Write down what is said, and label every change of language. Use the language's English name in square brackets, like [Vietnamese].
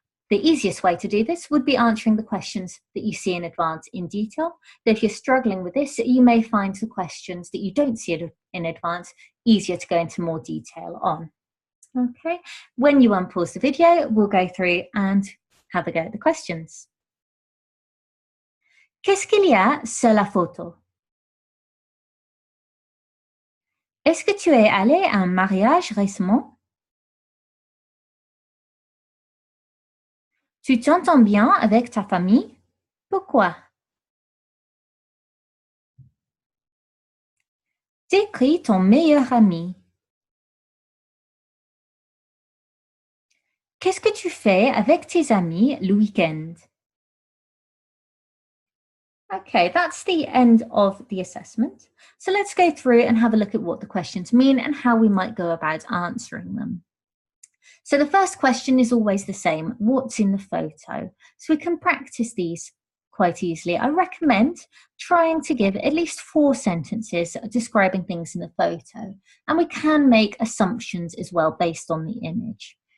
[English] The easiest way to do this would be answering the questions that you see in advance in detail. But if you're struggling with this, you may find the questions that you don't see in advance easier to go into more detail on. Okay, when you unpause the video, we'll go through and have a go at the questions. [French] Qu'est-ce qu'il y a sur la photo? Est-ce que tu es allé à un mariage récemment? Tu t'entends bien avec ta famille? Pourquoi? Décris ton meilleur ami. Qu'est-ce que tu fais avec tes amis le week-end? [English] Okay, that's the end of the assessment. So let's go through and have a look at what the questions mean and how we might go about answering them. So the first question is always the same, what's in the photo? So we can practice these quite easily. I recommend trying to give at least 4 sentences describing things in the photo, and we can make assumptions as well based on the image.